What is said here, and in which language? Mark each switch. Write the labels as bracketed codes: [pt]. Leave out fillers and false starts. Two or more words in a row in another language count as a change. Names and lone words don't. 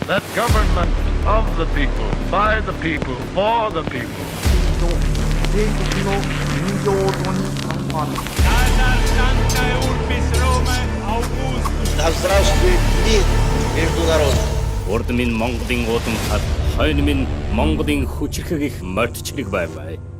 [en] That government of the people, by the people, for the people. [ru] Да здравствует мир между народами. [mn] Урд минь Монголын уудам хад, хойно минь Монголын хүчрхэг их мордчлог байваа.